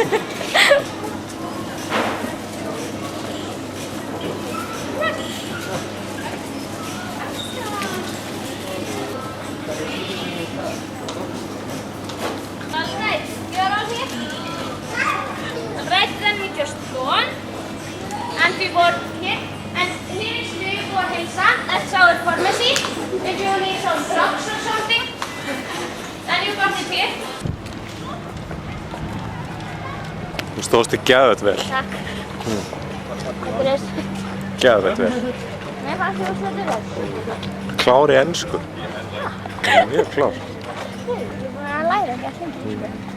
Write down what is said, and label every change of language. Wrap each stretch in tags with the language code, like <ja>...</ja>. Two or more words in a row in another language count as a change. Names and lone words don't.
<en>Alright, you're all here. Alright, then we just go on. And we walk here. And here is Laugabúar heilsa. That's our pharmacy. If you need some drugs or something, then you got it here.</en> <is>Þú stóðst þig geðveikt vel. Takk. Þetta er Geðveikt vel. Mér fannst þér óslega vel. Klár í ensku. Mjög klár. Ég er búin að læra ekki að hluta.</is>